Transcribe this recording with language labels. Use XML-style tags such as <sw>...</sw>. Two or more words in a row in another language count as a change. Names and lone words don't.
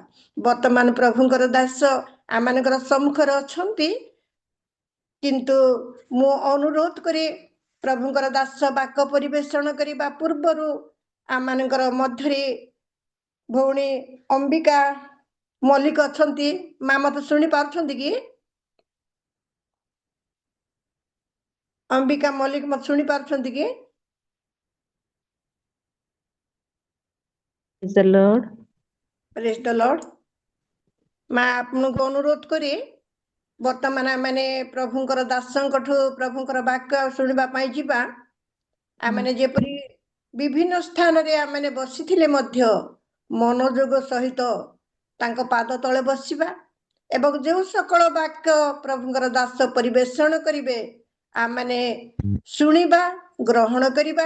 <or>ବର୍ତ୍ତମାନ ପ୍ରଭୁଙ୍କର ଦାସ ଆମମାନଙ୍କର ସମ୍ମୁଖରେ ଅଛନ୍ତି, କିନ୍ତୁ ମୁଁ ଅନୁରୋଧ କରି ପ୍ରଭୁଙ୍କର ଦାସ ବାକ୍ୟ ପରିବେଷଣ କରିବା ପୂର୍ବରୁ ଆମମାନଙ୍କର ମଧ୍ୟରେ ଭଉଣୀ ଅମ୍ବିକା ମଲ୍ଲିକ ଅଛନ୍ତି। ମା ମତେ ଶୁଣି ପାରୁଛନ୍ତି କି? ଅମ୍ବିକା ମଲ୍ଲିକ ମତେ ଶୁଣି ପାରୁଛନ୍ତି କି?</or> <en>Praise the Lord. Praise the Lord.</en> <or>ମା ଆପଣଙ୍କୁ ଅନୁରୋଧ କରି ବର୍ତ୍ତମାନ ଆମେ ପ୍ରଭୁଙ୍କର ଦାସଙ୍କଠୁ ପ୍ରଭୁଙ୍କର ବାକ୍ୟ ଶୁଣିବା ପାଇଁ ଯିବା। ଆମେ ଯେପରି ବିଭିନ୍ନ ସ୍ଥାନରେ ଆମେ ବସିଥିଲେ ମଧ୍ୟ ମନୋଯୋଗ ସହିତ ତାଙ୍କ ପାଦ ତଳେ ବସିବା ଏବଂ ଯେଉଁ ସକଳ ବାକ୍ୟ ପ୍ରଭୁଙ୍କର ଦାସ ପରିବେଷଣ କରିବେ ଆମେ ଶୁଣିବା, ଗ୍ରହଣ କରିବା।</or>